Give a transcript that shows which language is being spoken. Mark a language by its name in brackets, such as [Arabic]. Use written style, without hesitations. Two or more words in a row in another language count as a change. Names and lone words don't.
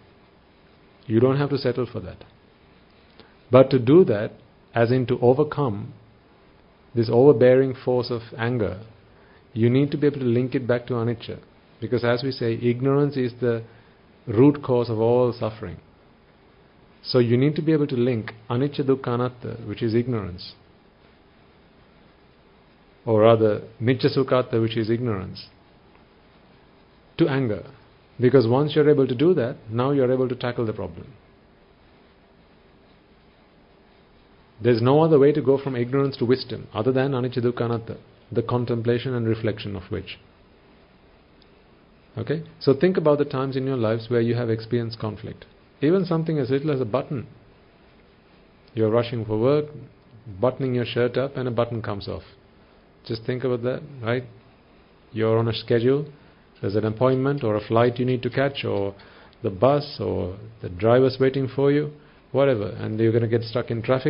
[English] You don't have to settle for that. But to do that, as in to overcome this overbearing force of anger, you need to be able to link it back to anicca. Because as we say, ignorance is the root cause of all suffering. So you need to be able to link [Pali] anicca dukkha anatta, [English] which is ignorance, or rather [Pali] nicca sukhatta, [English] which is ignorance, to anger. Because once you're able to do that, now you're able to tackle the problem. There's no other way to go from ignorance to wisdom other than [Pali] anicca dukkha anatta, [English] the contemplation and reflection of which. Okay? So think about the times in your lives where you have experienced conflict. Even something as little as a button. You're rushing for work, buttoning your shirt up, and a button comes off. Just think about that, right? You're on a schedule, there's an appointment or a flight you need to catch, or the bus, or the driver's waiting for you, whatever, and you're going to get stuck in traffic.